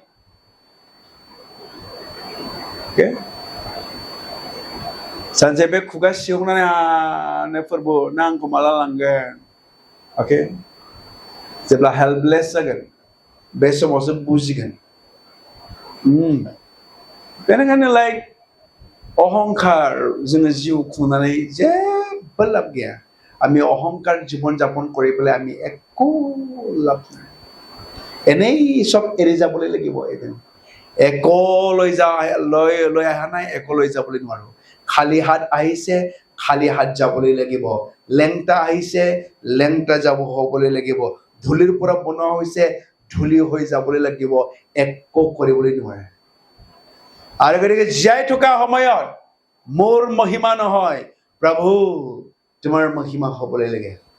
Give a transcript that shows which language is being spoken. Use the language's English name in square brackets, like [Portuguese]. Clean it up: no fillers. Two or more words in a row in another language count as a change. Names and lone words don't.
[Bodo] ओके सानसे बे खुगा सिहरनानै हानो फोरबो ना आंखौ माला लांगोन ओके जेब्ला हेल्पलेस जागोन बे समावसो बुजिगोन बेनिखायनो लाइक अहंकार जोङो जिउ खुंनानै जेबो लाब गैया [Assamese] আমি অহংকাৰ জীৱন যাপন কৰি পেলাই আমি একো লাভ নাই এনেই সব এৰি যাবলৈ লাগিব এদিন একলৈ লৈ অহা নাই একলৈ যাবলৈ নোৱাৰো খালি হাত আহিছে খালি হাত যাবলৈ লাগিব লেংটা আহিছে লেংটা যাব হ'বলৈ লাগিব ধুলিৰ পৰা বনোৱা হৈছে ধুলি হৈ যাবলৈ লাগিব একো কৰিবলৈ নোৱাৰে আৰু গতিকে জীয়াই থকা সময়ত মোৰ মহিমা নহয় প্ৰভু তোমাৰ মহিমা হ'বলৈ লাগে